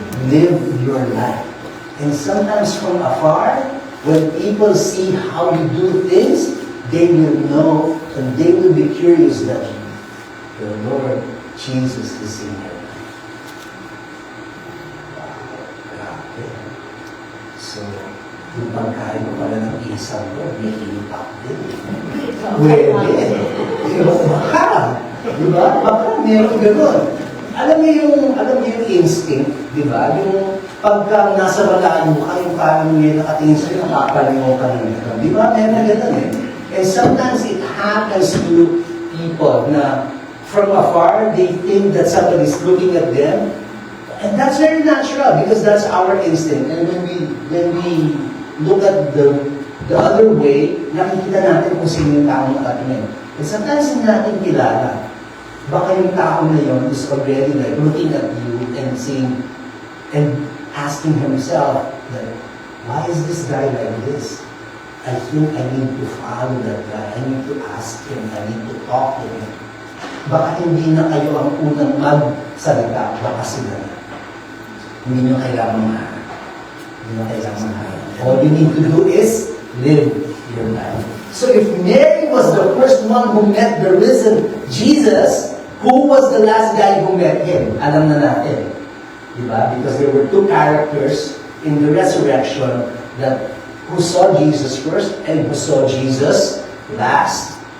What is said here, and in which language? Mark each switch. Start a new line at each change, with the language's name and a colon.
English: Live your life. And sometimes from afar, when people see how you do things, they will know and they will be curious that the Lord Jesus is in your life.
Filipino: Wow, grabe. So, yung pagkain mo pala ng isang Lord, may impact din. Pwede. Baka. Diba? Baka meron gano'n. Alam niyo yung instinct, di ba? Yung pagka nasa balaan mo, yung parang may nakatingin sa'yo, nakapalimutan ka ng ito. Di ba? Meron na gano'n eh.
English: And sometimes it happens to people na from afar, they think that somebody's looking at them. And that's very natural because that's our instinct. And when we look at the other way,
Filipino: nakikita natin kung sino yung taong nakatingin.
English: And sometimes
Filipino: hindi natin kilala. Baka yung tao na yun
English: is already like looking at you and saying, and asking himself that, why is this guy like this? I think I need to follow that guy. I need to ask him. I need to talk to him.
Filipino: Baka hindi na kayo ang unang magsalita. Baka sila na. Hindi nyo kailangan maharap. Hindi nyo kailangan maharap.
English: All you need to do is live your life. So if Mary was the first one who met the risen Jesus, who was the last guy who met him?
Filipino: Alam na natin.
English: Diba? Because there were two characters in the resurrection that who saw Jesus first and who saw Jesus last.